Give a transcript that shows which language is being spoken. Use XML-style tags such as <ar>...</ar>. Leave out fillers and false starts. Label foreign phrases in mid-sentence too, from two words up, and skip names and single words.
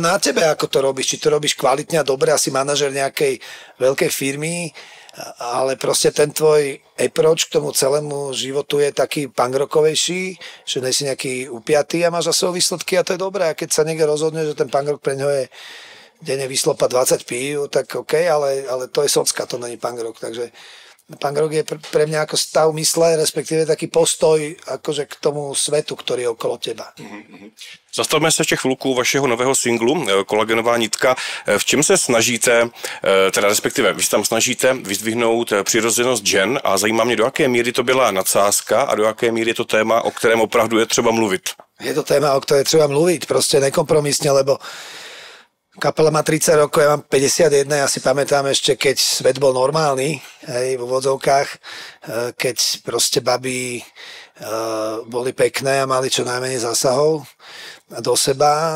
<sk>na tebe, ako to robíš, či to robíš kvalitne a dobre, asi manažer nejakej veľkej firmy, ale proste ten tvoj approach k tomu celému životu je taký punkrockovejší, že nejsi nejaký upiatý a máš za sebou výsledky a to je dobré a keď sa niekto rozhodne, že ten punkrock pre ňo je denne vyslopa 20 pív, tak OK, ale to je socka, to není</sk> <en>punk rock,</en> <sk>takže</sk> <en>punk rock</en> <sk>je pre mňa ako stav mysle, respektíve taký postoj akože k tomu svetu, ktorý je okolo teba.</sk> <cs>Zastavme se ještě chvilku vašeho nového singlu Kolagenová nitka. V čem se snažíte, teda respektive vy se tam snažíte vyzdvihnout přirozenost žen a zajímá mě, do jaké míry to byla nadsázka a do jaké míry je to téma, o kterém opravdu je třeba mluvit.</cs> <sk>Je to téma, o ktorej treba mluviť, proste nekompromisne, lebo kapela má 30 rokov, ja mám 51, ja si pamätám ešte, keď svet bol normálny, hej, v úvodzovkách, keď proste baby boli pekné a mali čo najmenej zásahov do seba.</sk>